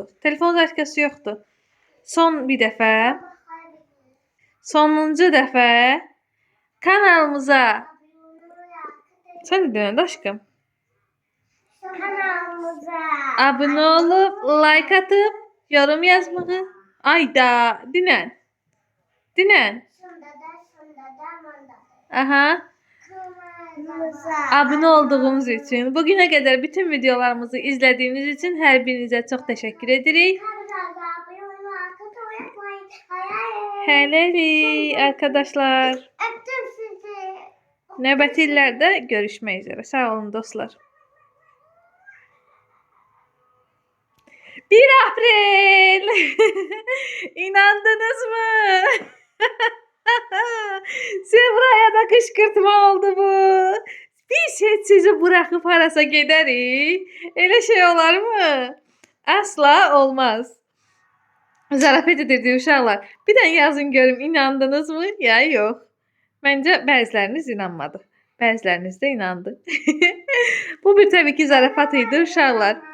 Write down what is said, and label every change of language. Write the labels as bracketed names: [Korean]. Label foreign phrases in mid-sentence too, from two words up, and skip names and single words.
[Azerbaijani] Telefon zaryadkası yoxdur. Sonuncu dəfə kanalımıza sən də deyən aşkım. Kanalımıza Abunə olub, like atıb Yorum yazmağı. Ayda, dinən. Dinən. Manda. Aha. [Turkish] Kırmızı. Abone olduğunuz için, bugüne kadar bütün videolarımızı izlediğiniz için her birinize çok teşekkür edirik. Helali arkadaşlar. Öptüm sizi. [Azerbaijani] Növbəti illərdə görüşmək üzrə. Sağ olun dostlar. 1 April. [Turkish] İnandınız mı? Sevraya da kışkırtma oldu bu. Biz hiç sizi bırakıp [Azerbaijani] harasa gedərik. Elə şey olar mı? Asla olmaz. Zarafet edirdi uşaqlar. Bir də yazın görüm inandınız mı? Ya yox. Məncə bəziləriniz inanmadı. Bəziləriniz də inandı. Bu bir təbii ki zarafat idi uşaqlar.